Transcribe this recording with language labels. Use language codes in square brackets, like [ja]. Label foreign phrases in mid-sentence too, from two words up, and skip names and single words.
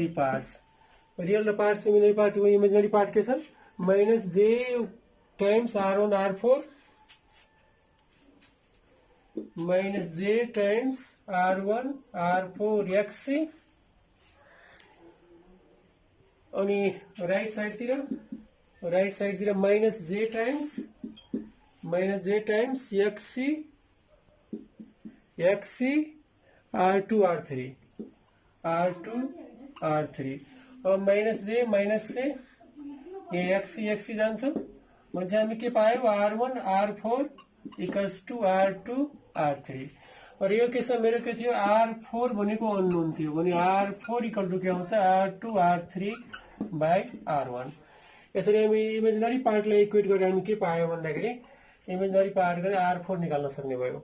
[en] parts real र parts imaginary part [ne] के छ [en] minus J times R1 R4 minus J times R1 R4 XC अनि right sideतिर minus J times XC R2 R3 अब [ne] माइनस [hi] से ये [ne] XC जान्छ भने हामी के पायौं R1 R4 [en] equals to [ne] R2 R3 और यो केसमा मेरो के थियो R4 भनेको अननोन थियो भने R4 [en] equal to [ne] के आउँछ R2 R3 बाइ R1 यसरी हामी [en] imaginary partलाई [ne] इक्वेट गरेर हामी के पायौं भन्दाखेरि [en] imaginary part [ne] गरेर R4 निकाल्न सक्ने भयो।